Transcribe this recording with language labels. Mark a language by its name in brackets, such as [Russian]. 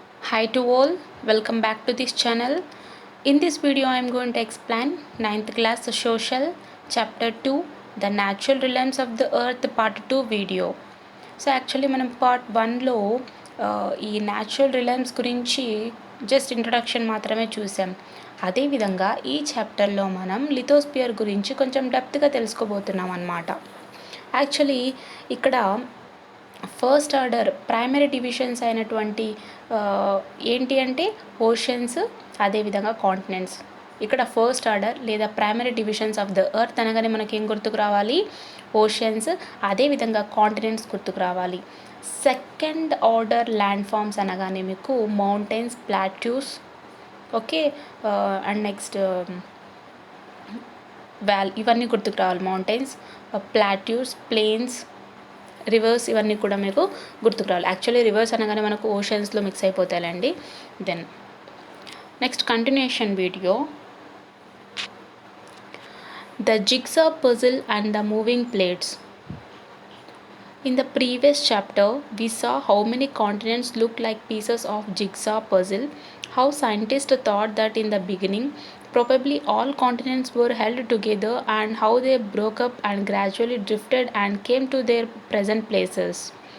[English] Hi to all, welcome back to this channel. In this video I am going to explain 9th class social chapter 2 the natural realms of the earth part 2 video. [Telugu] So actually మనం part 1లో ఈ natural Reliance గురించి just introduction మాత్రమే చూసాం. అదేవిధంగా ఈ చాప్టర్లో మనం lithosphere గురించి కొంచెం డెప్త్గా తెలుసుకోబోతున్నాం అన్నమాట. యాక్చువల్లీ ఇక్కడ ఫస్ట్ ఆర్డర్ ప్రైమరీ డివిజన్స్ అయినటువంటి ఏంటి అంటే ఓషన్స్, అదేవిధంగా కాంటినెంట్స్. ఇక్కడ ఫస్ట్ ఆర్డర్ లేదా primary divisions of the earth అనగానే మనకి ఏం గుర్తుకు రావాలి? ఓషన్స్, అదేవిధంగా కాంటినెంట్స్ గుర్తుకు రావాలి. సెకండ్ ఆర్డర్ ల్యాండ్ ఫామ్స్ అనగానే మీకు mountains, plateaus, okay, and next ఇవన్నీ గుర్తుకు రావాలి. మౌంటైన్స్, ప్లాట్యూస్, ప్లేన్స్, రివర్స్, ఇవన్నీ కూడా మీకు గుర్తుకు రావాలి. యాక్చువల్లీ రివర్స్ అనగానే మనకు ఓషన్స్లో మిక్స్ అయిపోతాయండి. Then next continuation video, the jigsaw puzzle and the moving plates. [English] In the previous chapter, we saw how many continents look like pieces of jigsaw puzzle, how scientists thought that in the beginning, probably all continents were held together and how they broke up and gradually drifted and came to their present places.